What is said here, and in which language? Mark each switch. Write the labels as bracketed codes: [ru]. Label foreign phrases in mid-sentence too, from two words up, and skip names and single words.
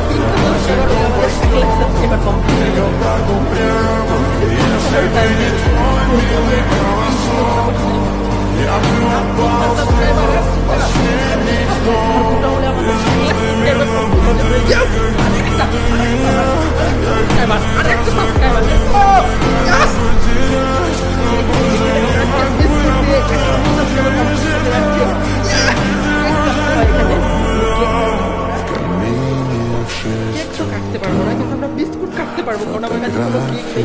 [ru] Босиком по стопам, бегал так упрямо. Если бы не твой милый голосок, я бы отпал снова, последний вздох. Ты замерла бы, как меня. [bn] কাটতে পারবো না, কিন্তু আমরা বিস্কুট কাটতে পারবো, কারণ আমার কাছে কোনো কেক নেই।